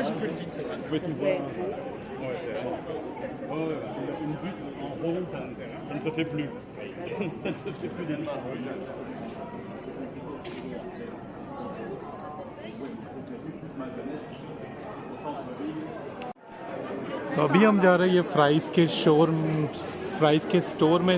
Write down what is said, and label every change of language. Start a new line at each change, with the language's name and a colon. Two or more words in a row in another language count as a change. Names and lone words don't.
French: j'ai fait le vide, c'est vrai. Vous pouvez tout voir. Une butte en rond, ça ne se fait plus. Ça ne se fait plus des
Hindi: तो अभी हम जा रहे हैं ये फ्राइज़ के स्टोर में।